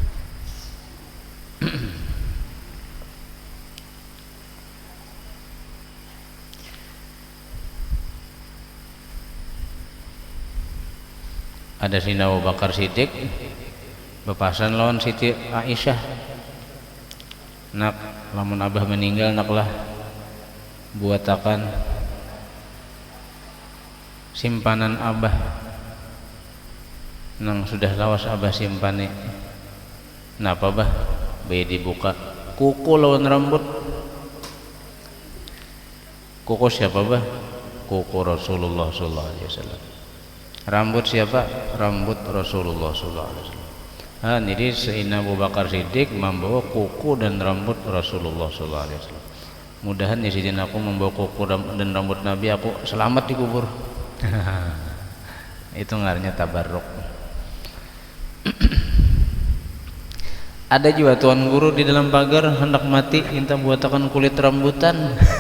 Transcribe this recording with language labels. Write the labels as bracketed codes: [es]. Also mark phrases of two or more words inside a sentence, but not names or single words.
[bjn] Ada Sayyidina Abu Bakar Siddiq bepasan lawan Siti Aisyah, nak lamun abah meninggal naklah buatakan simpanan abah nang sudah lawas abah simpane. Napa bah bayi dibuka kuku lawan rambut. Kuku siapa bah? Kuku Rasulullah [ar] صلى الله عليه وسلم. [bjn] Rambut siapa? Rambut Rasulullah [ar] صلى الله عليه وسلم. [bjn] Jadi Sayyidina Abu Bakar Siddiq membawa kuku dan rambut Rasulullah [ar] صلى الله عليه وسلم. [bjn] Mudahan ya Sayyidina aku membawa kuku dan rambut Nabi, aku selamat di kubur. Itu ngarannya tabarruk. Ada juga tuan guru di dalam pagar hendak mati minta buatakan kulit rambutan.